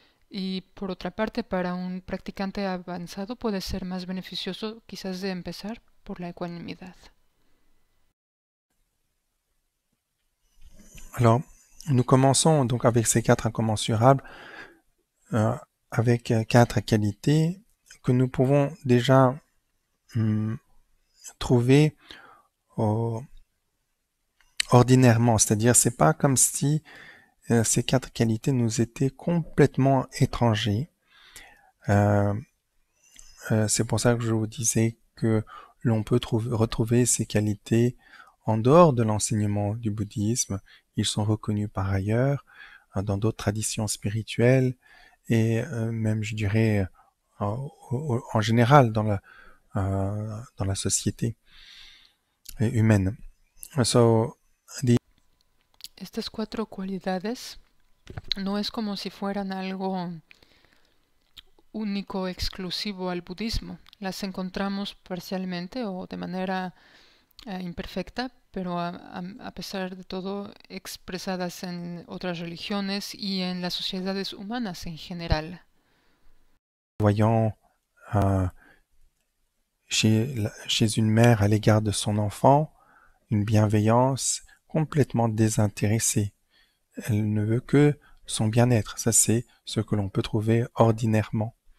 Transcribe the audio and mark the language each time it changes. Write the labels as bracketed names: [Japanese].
[Spanish] Y por otra parte, para un practicante avanzado puede ser más beneficioso quizás de empezar por la ecuanimidad. [French] Alors, nous commençons donc avec ces quatre incommensurables, avec quatre qualités que nous pouvons déjà trouver ordinairement. C'est-à-dire, c'est pas comme si ces quatre qualités nous étaient complètement étrangers. C'est pour ça que je vous disais que l'on peut retrouver ces qualités en dehors de l'enseignement du bouddhisme. Ils sont reconnus par ailleurs dans d'autres traditions spirituelles et même, je dirais, en général dans la société humaine. [English] So, [Spanish] Estas cuatro cualidades no es como si fueran algo único, exclusivo al budismo. Las encontramos parcialmente o de manera imperfecta, pero a pesar de todo expresadas en otras religiones y en las sociedades humanas en general. [French] Voyant chez une mère à l'égard de son enfant une bienveillance complètement désintéressée. Elle ne veut que son bien-être. Ça, c'est ce que l'on peut trouver ordinairement.